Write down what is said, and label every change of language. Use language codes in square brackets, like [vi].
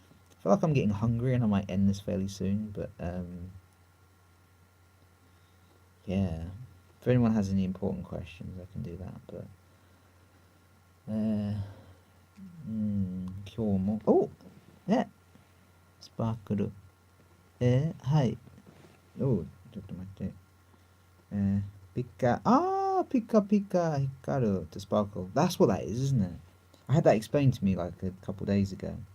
[en] I feel like I'm getting hungry and I might end this fairly soon, but yeah. If anyone has any important questions, I can do that, but [ja] 今日も、おスパークル。はい。おちょっと待って。ピカ、ピカピカ光る [en] to sparkle. That's what that is, isn't it? I had that explained to me like a couple days ago.